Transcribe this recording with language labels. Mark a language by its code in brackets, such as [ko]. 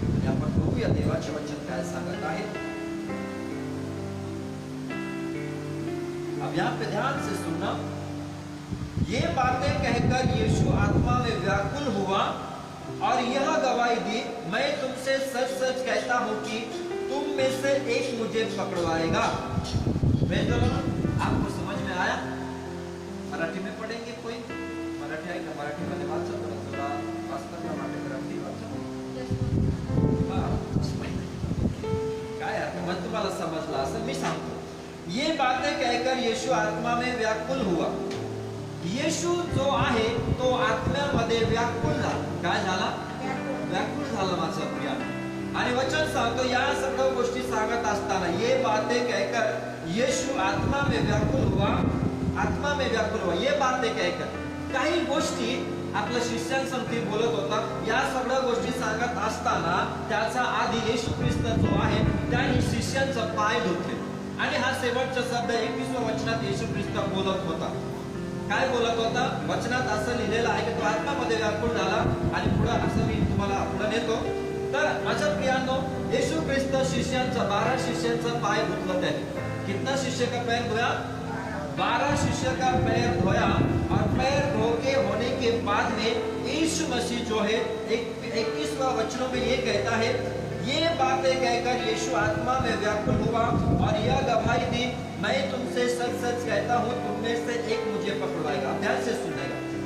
[mr] आपण बघूया देवाचे वचन काय सांगत आहे। [hi] अब यहाँ पे ध्यान से सुनना। ये बातें कहकर यीशु आत्मा में व्याकुल हुआ और यह गवाही दी, मैं तुमसे सच सच कहता हूं कि तुम में से एक मुझे पकड़वाएगा। आपको समझ में आया? मराठी में पढ़ेंगे कोई? [mr] मराठी आहे का? मराठी मध्ये वाचा थोडा वाचता का? मराठी वाचा। काय अर्थ मग तुम्हाला समजला असेल, मी सांगतो। [hi] ये बातें कहकर यीशु आत्मा में व्याकुल हुआ। [mr] येशू जो आहे तो आत्म्यामध्ये व्याकुल झाला। काय झाला? व्याकुल झाला माझा प्रिय। आणि वचन सांगतो, या सर्व गोष्टी सांगत असताना [hi] ये बातें कहकर येशू आत्मा में व्याकुल हुआ, [mr] आत्मा में व्याकुल हुआ। [hi] ये बातें कहकर [mr] काही गोष्टी आपल्या शिष्यांसमोर बोलत होता। या सगळ्या गोष्टी सांगत असताना त्याचा आधी येशू ख्रिस्त जो आहे त्याने शिष्यांचा पाय धुतले। आणि हा शेवटचा शब्द 21व्या वचनात येशू ख्रिस्त बोलत होता। काय बोलत होता? वचनात असं लिहिलेलं आहे की तो आत्मामध्ये व्याकुळ झाला। आणि पुढे असं मी तुम्हाला पुढे नेतो। तर माझ्या प्रियांनो, येशू ख्रिस्त शिष्यांचा 12 शिष्यांचा पाय धुतला त्याने। [hi] कितना शिष्य का पैर धोया? 12 शिष्य का पैर धोया। और पैर धो के होने के बाद में यीशु मसीह जो है 21वां वचनों में ये कहता है, ये बातें कहकर यीशु आत्मा में व्याकुल हुआ और यह गवाही दी, मैं तुमसे सच सच कहता हूँ तुम में से एक मुझे पकड़वाएगा। ध्यान से सुनेगा।